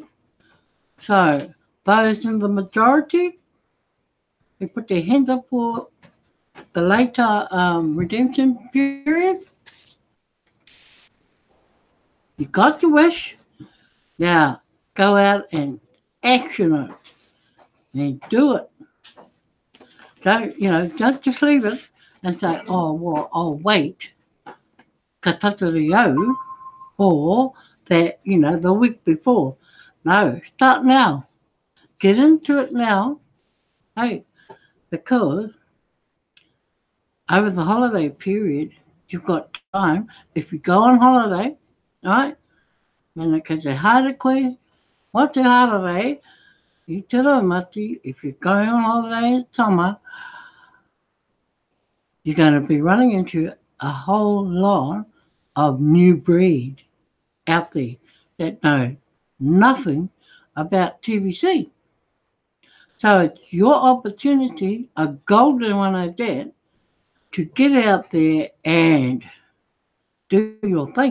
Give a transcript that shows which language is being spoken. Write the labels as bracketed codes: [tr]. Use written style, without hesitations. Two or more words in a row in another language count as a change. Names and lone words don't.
[en] So those in the majority, they put their hands up for the later redemption period. You got your wish. Now go out and action it and do it. Don't just leave it and say, oh, well, I'll wait. [mi] Ka tatari au, [en] or that, the week before. No, start now. Get into it now. Hey, because over the holiday period, you've got time. If you go on holiday, right? [mi] Mana ka te haere koe, o te holiday, I te raumati, [en] if you're going on holiday in summer, you're going to be running into a whole lot of new breed out there that know nothing about TVC. So it's your opportunity, a golden one at that, to get out there and do your thing.